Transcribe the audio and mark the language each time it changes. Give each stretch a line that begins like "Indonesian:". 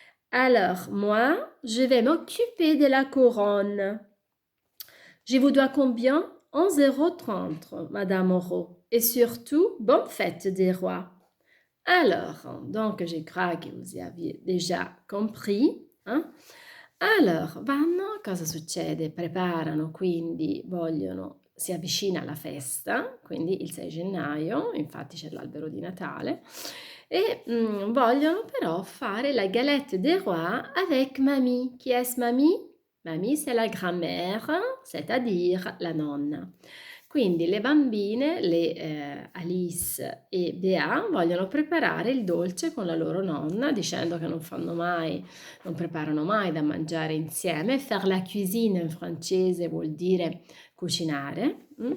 French: Alors, moi, je vais m'occuper de la couronne. Je vous dois combien? 11,30 €, Madame Moreau. Et surtout, bonne fête des rois. Alors, donc je crois que vous aviez déjà compris.
Italian: Allora, vanno, cosa succede? Preparano, quindi vogliono, si avvicina la festa, quindi il 6 gennaio, infatti c'è l'albero di Natale, e vogliono però fare la galette des rois
French: avec mamie. Qui est mamie? Mamie, c'est la grand-mère, c'est-à-dire la nonna.
Italian: Quindi le bambine, Alice e Bea, vogliono preparare il dolce con la loro nonna, dicendo che non preparano mai da mangiare insieme.
French: Faire la cuisine
Italian: in francese vuol dire cucinare.